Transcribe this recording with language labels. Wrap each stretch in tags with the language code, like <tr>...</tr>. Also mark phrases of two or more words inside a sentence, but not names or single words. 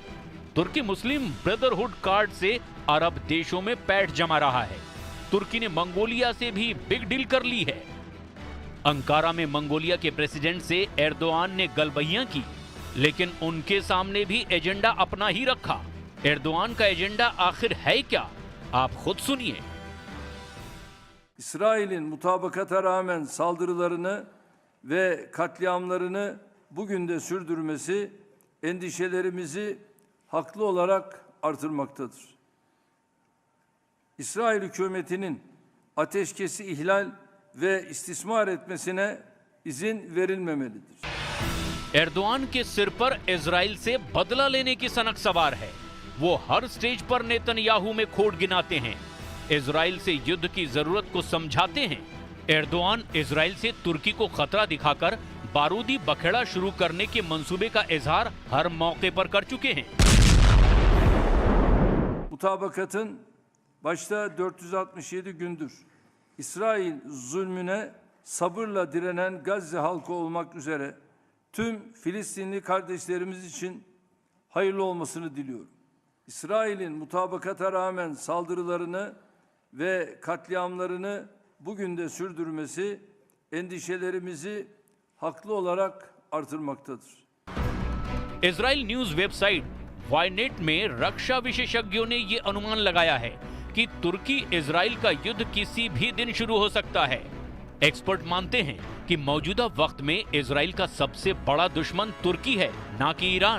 <hi>तुर्की मुस्लिम ब्रदरहुड कार्ड से अरब देशों में पैठ जमा रहा है। तुर्की ने मंगोलिया से भी बिग डील कर ली है। अंकारा में मंगोलिया के प्रेसिडेंट से एर्दोआन ने गलबहियां की, लेकिन उनके सामने भी एजेंडा अपना ही रखा। एर्दोआन का एजेंडा आखिर है क्या, आप खुद सुनिए।</hi> <tr>İsrail'in mutabakata rağmen saldırılarını ve katliamlarını bugün de sürdürmesi endişelerimizi haklı olarak artırmaktadır. İsrail hükümetinin ateşkesi ihlal ve istismar etmesine izin verilmemelidir.</tr> <hi>एर्दोआन के सिर पर इजराइल से बदला लेने की सनक सवार है। वो हर स्टेज पर नेतन्याहू में खोट गिनाते हैं, इजराइल से युद्ध की जरूरत को समझाते हैं। एर्दोआन इजराइल से तुर्की को खतरा दिखाकर बारूदी बखेड़ा शुरू करने के मंसूबे का इजहार हर मौके पर कर चुके हैं।</hi> <tr>Mutabakatın başta 467 gündür İsrail zulmüne sabırla direnen Gazze halkı olmak üzere tüm Filistinli kardeşlerimiz için hayırlı olmasını diliyorum. İsrail'in mutabakata rağmen saldırılarını ve katliamlarını bugün de sürdürmesi endişelerimizi haklı olarak artırmaktadır.</tr> <hi>इजराइल न्यूज वेबसाइट वायनेट में रक्षा विशेषज्ञों ने ये अनुमान लगाया है कि तुर्की इजराइल का युद्ध किसी भी दिन शुरू हो सकता है। एक्सपर्ट मानते हैं कि मौजूदा वक्त में इजराइल का सबसे बड़ा दुश्मन तुर्की है, ना कि ईरान।</hi>